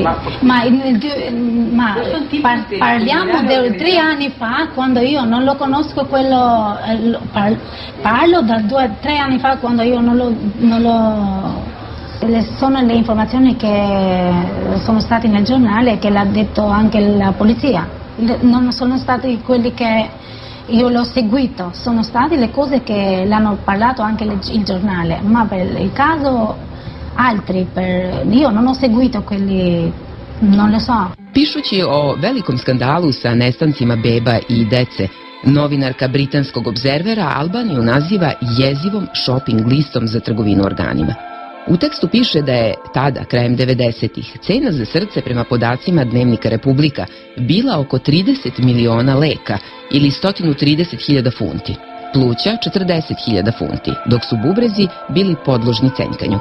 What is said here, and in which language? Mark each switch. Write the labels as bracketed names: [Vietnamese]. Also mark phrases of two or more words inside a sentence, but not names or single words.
[Italian] Ma parliamo di 3 anni fa, quando io non lo conosco quello, parlo da 2-3 anni fa quando io non lo sono le informazioni che sono state nel giornale e che l'ha detto anche la polizia. Non sono stati quelli che io l'ho seguito, sono state le cose che l'hanno parlato anche il giornale, ma per il caso altri, io non ho seguito quelli, non lo so. [Serbian] Pišući o velikom skandalu sa nestancima beba i dece, novinarka britanskog obzervera Albaniju naziva jezivom shopping listom za trgovinu organima. U tekstu piše da je tada, krajem 90-ih, cena za srce prema podacima Dnevnika Republika bila oko 30 miliona leka ili 130.000 funti, pluća 40.000 funti, dok su bubrezi bili podložni cenjkanju.